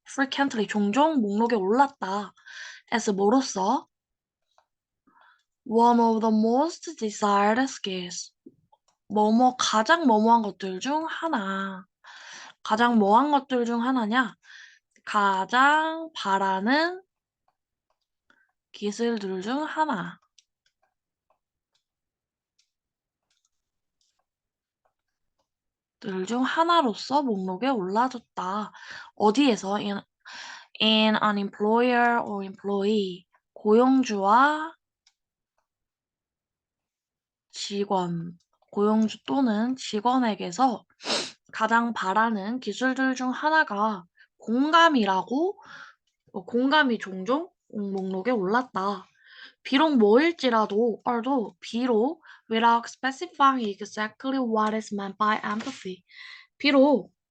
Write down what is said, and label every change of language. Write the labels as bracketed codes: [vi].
[ko] frequently 종종 목록에 올랐다. [en] as [ko] 뭐로써 [en] one of the most desired skills. [ko] 가장 뭐뭐한 것들 중 하나. 가장 뭐한 것들 중 하나냐? 가장 바라는 기술들 중 하나. 들 중 하나로서 목록에 올라졌다. 어디에서? [en] in an employer or employee. [ko] 고용주와 직원. 고용주 또는 직원에게서 가장 바라는 기술들 중 하나가 공감이라고 공감이 종종 목록에 올랐다. 비록 뭐일지라도, 비록 [en] without specifying exactly what is meant by empathy. 비록